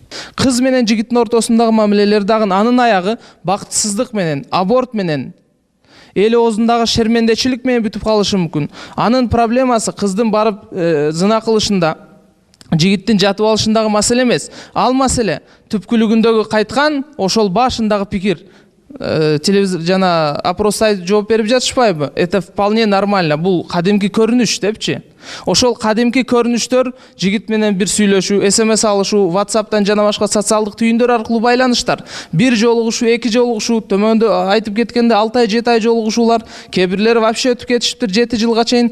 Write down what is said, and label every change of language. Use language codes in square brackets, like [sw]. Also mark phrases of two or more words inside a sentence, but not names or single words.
[ky] Кыз менен жигиттин ортосундагы мамилелер дагы анын аягы бактысыздык менен, аборт менен, эл оозундагы шермендечилик менен бүтүп калышы мүмкүн. Анын проблемасы кыздын барып зына кылышында жигиттин жатып алышындагы маселе эмес, ал маселе түпкүлүгүндөгү кайткан ошол башындагы пикир. Телевизор жана опрос сайт жооп берип жатышпайбы? [ru] Это вполне нормально. [ky] Бул кадимки көрүнүш депчи. Ошол кадимки көрүнүштөр жигит менен бир сүйлөшүү, СМС алышуу, WhatsApp'тан жана башка социалдык түйүндөр аркылуу байланыштар. Бир жолугушуу, эки жолугушуу, төмөндө айтып кеткенде 6 ай, 7 ай жолугушуулар, кээ бирлери вообще өтүп кетишиптир 7 жылга чейин.